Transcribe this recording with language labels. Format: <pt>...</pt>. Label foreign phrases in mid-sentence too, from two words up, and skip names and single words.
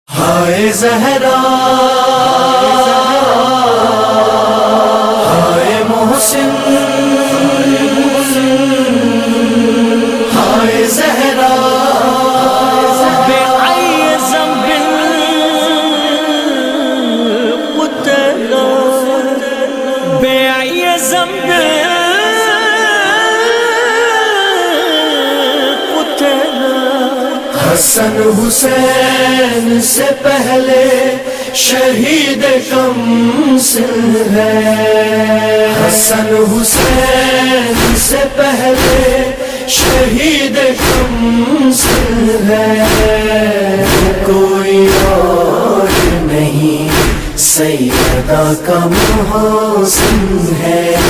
<ur>ہائے زہرا ہائے محسن ہائے زہرا</ur> <ar>بأي ذنب قتلا بأي ذنب قتلا</ar> <ur>حسن حسین سے پہلے شہید کمسن ہے. حسن حسین سے پہلے شہید کمسن ہے. کوئی اور نہیں سیدہ کا محسن ہے.</ur>